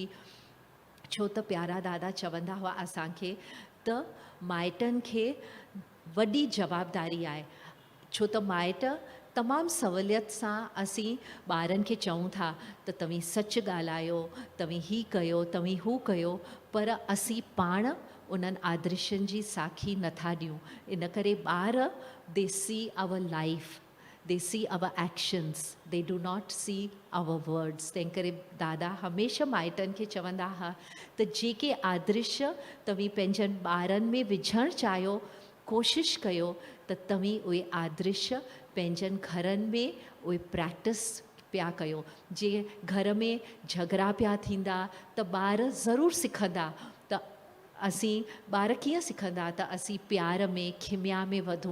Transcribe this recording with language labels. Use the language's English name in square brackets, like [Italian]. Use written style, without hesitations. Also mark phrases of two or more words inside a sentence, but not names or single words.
[Sindhi] छो त प्यारा दादा चवंदा हुआ असांखे त माइटनि खे वॾी जवाबदारी आहे। छो त माइट तमामु सवलियत सां असीं ॿारनि खे चऊं था त तव्हीं सच ॻाल्हायो, तव्हीं ही कयो, तव्हीं हू कयो, पर असीं पाण उन्हनि आदर्शनि जी साखी नथा ॾियूं। इन करे ॿार [English] they see our life, they see our actions, they do not see our words. [Sindhi] तंहिं करे दादा हमेशह माइटनि खे चवंदा हुआ त जेके आदर्श तव्हीं पंहिंजनि ॿारनि में विझणु चाहियो, कोशिशि कयो त तव्हीं उहे आदर्श पंहिंजनि घरनि में उहे प्रैक्टिस पिया कयो। जीअं घर में झगड़ा पिया थींदा त ॿार ज़रूरु सिखंदा त असीं ॿार कीअं सिखंदा त असीं प्यार में, खिमिया में वधूं।